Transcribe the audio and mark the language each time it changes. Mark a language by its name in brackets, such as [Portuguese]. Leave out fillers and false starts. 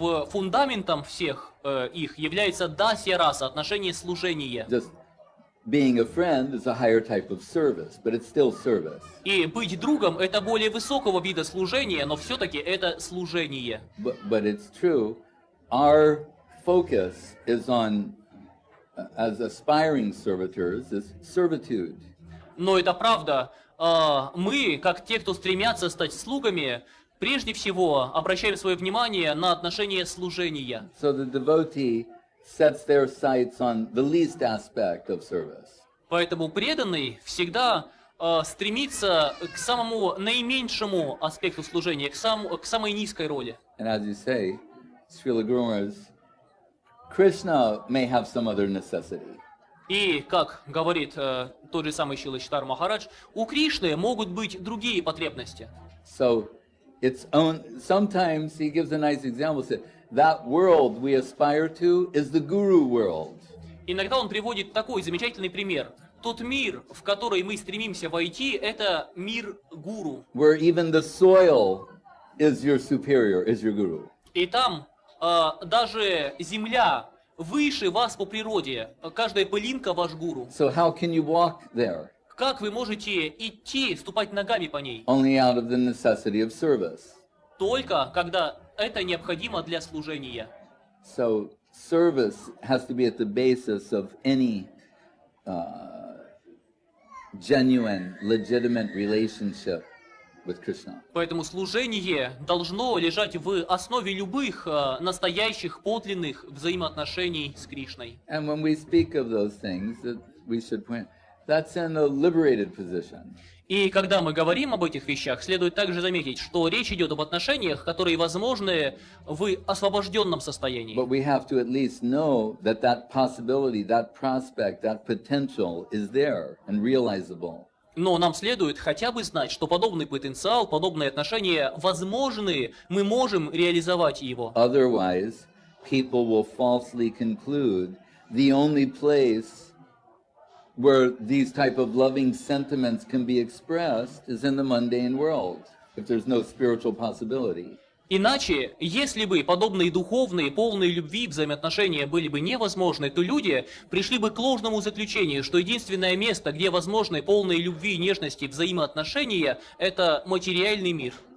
[Russian] фундаментом всех их является дасья раса, отношение служения. [English] Just being a friend is a higher type of service, but it's still service. [Russian] И быть другом — это более высокого вида служения, но все-таки это служение. [English] But it's true, our focus is on, as aspiring servitors, is servitude. [Russian] Но это правда. Мы, как те, кто стремятся стать слугами, прежде всего обращаем свое внимание на отношение служения. [English] So the devotee sets their sights on the least aspect of service. [Russian] Поэтому преданный всегда стремится к самому наименьшему аспекту служения, к самой низкой роли. [English] And as you say, Srila Guru Maharaj, Krishna may have some other necessity. [Russian] И, как говорит тот же самый Шрила Судхир Махарадж, у Кришны могут быть другие потребности. [English] So sometimes he gives a nice example, said, that world we aspire to is the guru world. [Russian] Иногда он приводит такой замечательный пример. Тот мир, в который мы стремимся войти, это мир гуру. [English] Where even the soil is your superior, is your guru. [Russian] И там даже земля выше вас по природе. Каждая пылинка ваш гуру. [English] So how can you walk there? [Russian] Как вы можете идти, ступать ногами по ней? [English] Only out of the necessity of service. [Russian] Только когда это необходимо для служения. [English] So service has to be at the basis of any genuine, legitimate relationship with Krishna. [Russian] Поэтому служение должно лежать в основе любых настоящих, подлинных взаимоотношений с Кришной. [English] And when we speak of those things, that we should point, that's in a liberated position. [Russian] И когда мы говорим об этих вещах, следует также заметить, что речь идет об отношениях, которые возможны в освобожденном состоянии. [English] But we have to at least know that that possibility, that prospect, that potential is there and realizable. [Russian] Но нам следует хотя бы знать, что подобный потенциал, подобные отношения возможны, мы можем реализовать его. [English] Otherwise, people will falsely conclude the only place where these type of loving sentiments can be expressed is in the mundane world, if there's no spiritual possibility. [Russian] Иначе, если бы подобные духовные, полные любви взаимоотношения были бы невозможны, то люди пришли бы к ложному заключению, что единственное место, где возможны полные любви, нежности, взаимоотношения, это материальный мир.